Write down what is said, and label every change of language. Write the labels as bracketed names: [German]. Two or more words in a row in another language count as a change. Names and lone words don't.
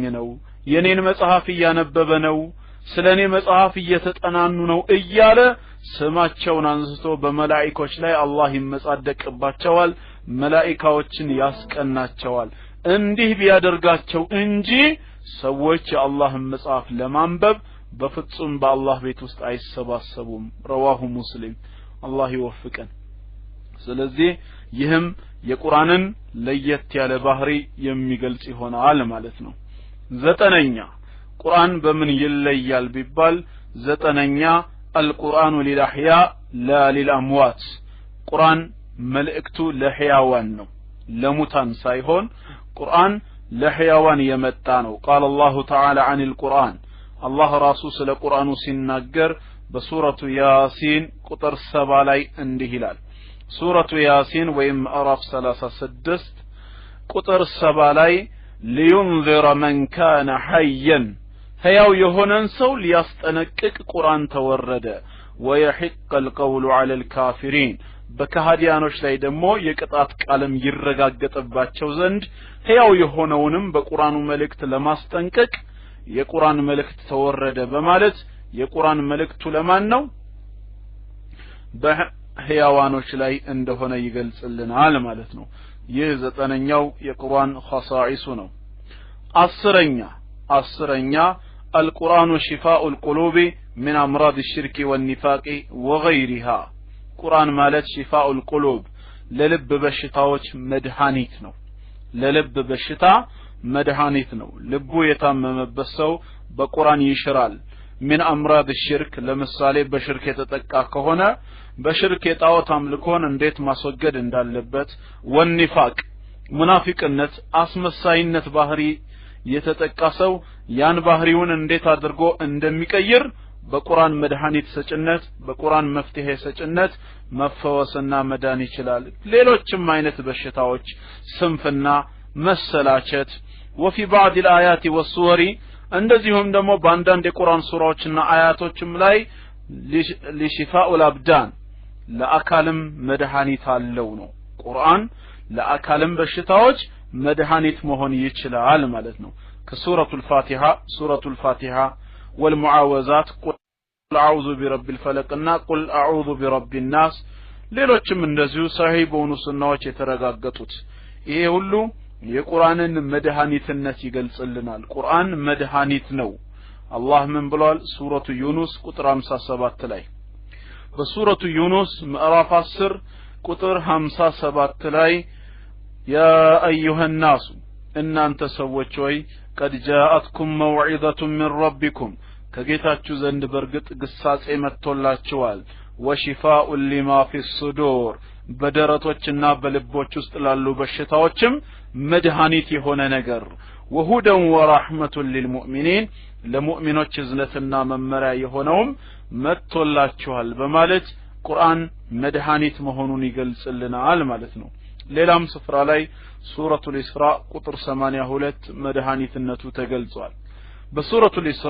[Amharic] ነው የኔን መጽሐፍ እያነበበ ነው ስለኔ መጽሐፍ እየተጠናኑ ነው እያለ ስማቸውን አንስቶ በመላእክቶች ላይ አላህ ይመጻደቅባቸዋል መላእክቶችን ያስቀናቸዋል እንዲህ ቢያደርጋቸው እንጂ ሰዎች የአላህን መጽሐፍ ለማንበብ በፍጹም በአላህ ቤት ውስጥ አይሰባሰቡም [Arabic] رواه مسلم [Amharic] አላህ ይወፍቀን ስለዚህ ይህም የቁርአንን ለየት ያለ ባህሪ የሚገልጽ ይሆናል ማለት ነው ዘጠነኛ ቁርአን በምን ይለያል ቢባል ዘጠነኛ [Arabic] القرآن للأحياء لا للأموات [Amharic] ቁርአን መልእክቱ ለሕያዋን ነው ለሙታን ሳይሆን ቁርአን ለሕያዋን የመጣ ነው [Arabic] قال الله تعالى عن القرآن الله رسول [Amharic] ስለ ቁርአኑ ሲናገር በሱረቱ ያሲን ቁጥር 7 ላይ እንዲህ ይላል ሱረቱ ያሲን ወይም ምዕራፍ 36 ቁጥር 7 ላይ [Arabic] لينذر من كان حيا [Amharic] ሕያው የሆነን ሰው ሊያስጠነቅቅ ቁርአን ተወረደ [Arabic] ويحق القول على الكافرين [Amharic] በከሃዲያኖች ላይ ደግሞ የቅጣት ቃልም ይረጋገጥባቸው ዘንድ ሕያው የሆነውንም በቁርአኑ መልእክት ለማስጠንቀቅ የቁርአን መልእክት ተወረደ በማለት የቁርአን መልእክቱ ለማን ነው በሕያዋኖች ላይ እንደሆነ ይገልጽልናል ማለት ነው ይህ ዘጠነኛው የቁርአን ኸሳኢሱ ነው አስረኛ [Arabic] القرآن شفاء القلوب من أمراض الشرك والنفاق وغيرها قرآن مالت شفاء القلوب للب [Amharic] بشتاوች መድኃኒት ነው ለልብ በሽታ መድኃኒት ነው ልቡ የታመመበት ሰው በቁርአን ይሽራል [Arabic] من أمراض الشرك [Amharic] ለምሳሌ በሽርክ የተጠቃ ከሆነ በሽርክ የጣዖት አምልኮን እንዴት ማስወገድ እንዳለበት والنفاق ሙናፊቅነት አስመሳይነት ባህሪ የተጠቃሰው ያን ባህሪውን እንዴት አድርጎ እንደሚቀይር በቁርአን መድኃኒት ሰጭነት በቁርአን መፍትሄ ሰጭነት መፈወስና መዳን ይችላል ሌሎችም አይነት በሽታዎች ስንፍና መሰላቸት [Arabic] وفي بعض الآيات والسور [Amharic] እንደዚሁም ደግሞ በአንዳንድ የቁርአን ሱራዎችና አያቶችም ላይ [Arabic] لشفاء الأبدان [Amharic] ለአካልም መድኃኒት አለው ነው ቁርአን ለአካልም በሽታዎች መድኃኒት መሆን ይችላል ማለት ነው ከሱረቱል ፋቲሃ [Arabic] والمعاوذات قل أعوذ برب الفلق [Amharic] እና [Arabic] قل أعوذ برب الناس [Amharic] ሌሎችም እንደዚሁ ሰሂህ በሆኑ ሱናዎች የተረጋገጡት ይሄ ሁሉ የቁርአንን መድኃኒትነት ይገልጽልናል ቁርአን መድኃኒት ነው አላህ ምን ብሏል ሱረቱ ዩኑስ ቁጥር 57 ላይ በሱረቱ ዩኑስ ምዕራፍ 10 ቁጥር 57 ላይ [Arabic] يا أيها الناس [Amharic] እናንተ ሰዎች ሆይ [Arabic] قد جاءتكم موعظة من ربكم [Amharic] ከጌታችሁ ዘንድ በርግጥ ግሳጼ መጥቶላችኋል [Arabic] وشفاء لما في الصدور [Amharic] በደረቶችና በልቦች ውስጥ ላሉ በሽታዎችም መድኃኒት የሆነ ነገር [Arabic] وهدى ورحمة للمؤمنين [Amharic] ለሙእሚኖች እዝነትና መመሪያ የሆነውም መጥቶላችኋል በማለት ቁርአን መድኃኒት መሆኑን ይገልጽልናል ማለት ነው። ሌላም ስፍራ ላይ ሱረቱል ኢስራ ቁጥር 82 መድኃኒትነቱ ተገልጿል። በሱረቱል ኢስራ